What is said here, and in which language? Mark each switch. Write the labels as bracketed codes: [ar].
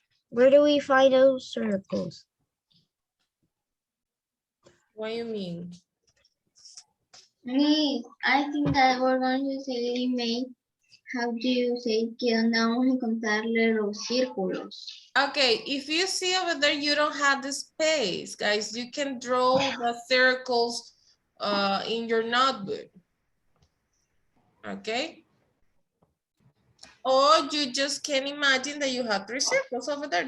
[en] Where do we find those circles? What do you mean? Me, I think that we're going to say email. How do you say [es] que donde vamos a encontrarle los círculos? [en] Okay, if you see over there, you don't have the space, guys. You can draw the circles in your notebook. Okay. Or you just can imagine that you have 3 circles over there.